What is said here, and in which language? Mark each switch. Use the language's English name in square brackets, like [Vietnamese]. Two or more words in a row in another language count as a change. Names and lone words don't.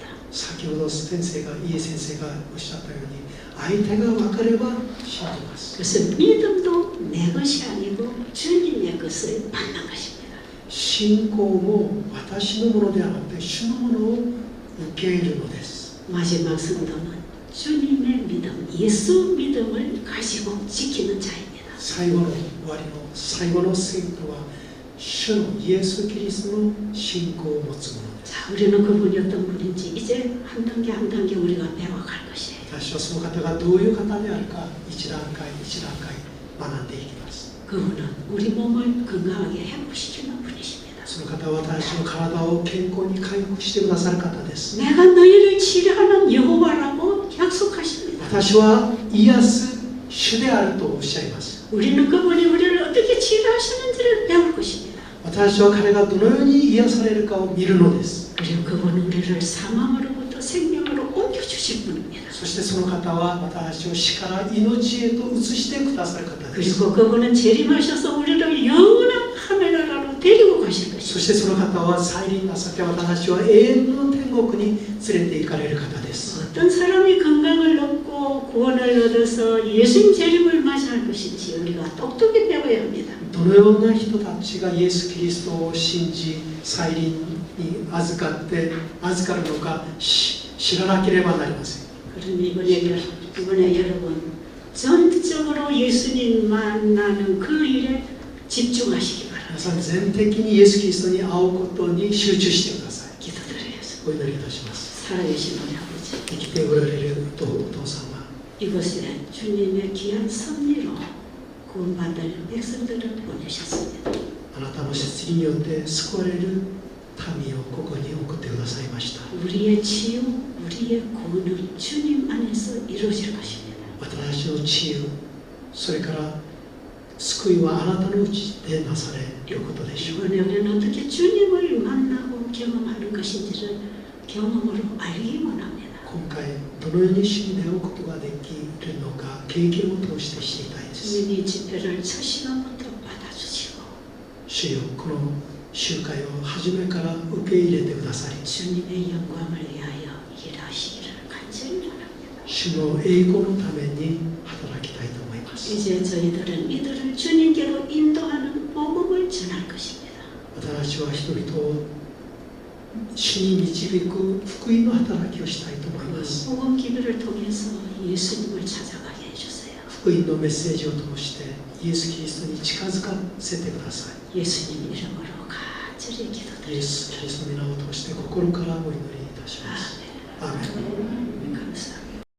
[Japanese] 先ほど先生がイエ先生がおっしゃったように相手が分かれば信じます。 [Korean] 그래서 믿음도 내 것이 아니고 주님의 것을 받는 것입니다. [Japanese] 信仰も私のものではなくて主のものを受け入れるのです。 [Korean] 마지막 성도는 주님의 믿음, 예수 믿음을 가지고 지키는 자입니다. [Japanese] 最後の終わりの最後の聖徒は主のイエス・キリストの信仰を持つものです。 [Korean] 자, 우리는 그분이 어떤 분인지 이제 한 단계 한 단계 우리가 배워갈 것이에요. [Japanese] 私はその方がどういう方であるか一段階一段階学んでいきます。 [Korean] 그분은 우리 몸을 건강하게 회복시키는 분이십니다. [Japanese] その方は私の体を健康に回復してくださる方です。 [Korean] 내가 너희를 치료하는 여호와라고 약속하십니다. [Japanese] 私は癒す主であるとおっしゃいます。 [Korean] 우리는 그분이 우리를 어떻게 치료하시는지를 배울 것입니다. [Japanese] 私は彼がどのように癒されるかを見るのです。 [Korean] 그리고 그분은 우리를 사망으로부터 생명으로 옮겨주실 분입니다. [Japanese] そしてその方は私たちを死から命へと移してくださる方です。 [Korean] 그리고 그분은 재림하셔서 우리를 영원한 하늘나라로 데리고 가실 [Japanese] そ [Korean] 것입니다. [Japanese] してその方は再臨なさって私たちは永遠の天国に連れて行かれる方です。 [Korean] 어떤 사람이 건강을 얻고 구원을 얻어서 예수님 재림을 맞이할 것인지 우리가 똑똑히 배워야 합니다. [Japanese] どのような人たちがイエス・キリストを信じ再臨に預かるのか知らなければなりません。 [Korean] 그러니 이번에 여러분 전적으로 예수님 만나는 그 일에 집중하시기 바랍니다. [Japanese] 皆さん全的にイエス・キリストに会うことに集中してください。 [Korean] 기도드려야죠. [Japanese] お祈りいたします。 [Korean] 살아계신 우리 아버지, [Japanese] 生きておられるお父様、 [Korean] 이곳에 주님의 귀한 섭리로 구원받을 백성들을 보내셨습니다. [Japanese] あなたの摂理によって救われる民をここに送ってくださいました。 [Korean] 우리의 치유, 우리의 구원은 주님 안에서 이루어질 것입니다. [Japanese] 私たちの治癒、それから救いはあなたのうちでなされることでしょう。 [Korean] 이번에 우리는 어떻게 주님을 만나고 경험하는 것인지를 경험으로 알기 원합니다. [Japanese] 今回どのように主に出会うことができるのか経験を通して知りたいです。 [Korean] 주님이 집회를 첫 시간부터 받아주시고 [Japanese] 主よ、この集会を初めから受け入れてくださり、 [Korean] 주님의 영광을 위하여 일하시기를 간절히 원합니다. [Japanese] 主の栄光のために働きたいと思います。 [Korean] 이제 저희들은 이들을 주님께로 인도하는 복음을 전할 것입니다. [Japanese] 私たちは人々を主に導く福音の働きをしたいと思います。 [Korean] 복음 기도를 통해서 예수님을 찾아가게 해주세요. [Japanese] 福音のメッセージを通してイエス・キリストに近づかせてください。 [Korean] 예수님 이름으로 간절히 [Japanese] イエ [Korean] 기도드립니다. [Japanese] ス・キリストの皆を通して心からお祈りいたします。アーメン。 [Korean] 감사합니다.